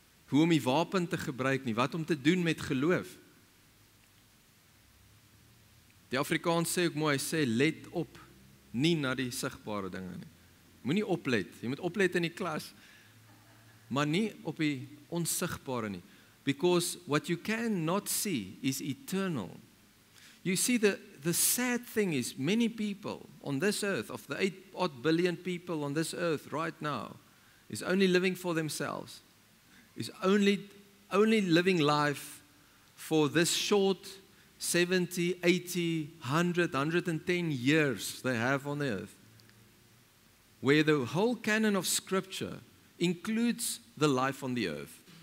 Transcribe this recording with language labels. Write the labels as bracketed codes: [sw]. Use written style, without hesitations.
[af] Hoe om die wapen te gebruik nie, wat om te doen met geloof. Die Afrikaans sê ook mooi, hy sê, let op, nie na die sigbare dinge nie. Moenie oplet, jy moet oplet in die klas, maar nie op die onsigbare nie. [en] Because what you cannot see is eternal. You see, the sad thing is, many people on this earth, of the 8 billion people on this earth right now, is only living for themselves. Is only living life for this short 70, 80, 100, 110 years they have on the earth, where the whole canon of Scripture includes the life on the earth.